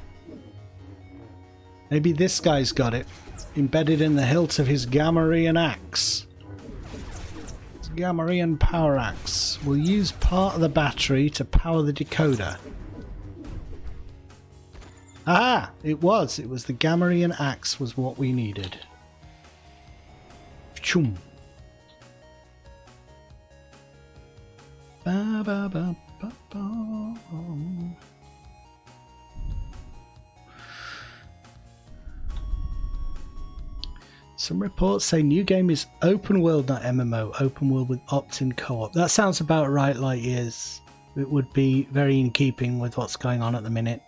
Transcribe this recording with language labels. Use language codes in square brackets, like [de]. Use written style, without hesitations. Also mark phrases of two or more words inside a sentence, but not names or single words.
[en] Maybe this guy's got it, embedded in the hilt of his Gamorrean axe. His Gamorrean power axe will use part of the battery to power the decoder. Ah, it was the Gamorrean axe was what we needed. Choom. Ba, ba, ba, ba, ba. Some reports say new game is open world, not MMO. Open world with opt-in co-op. That sounds about right, like years. It would be very in keeping with what's going on at the minute.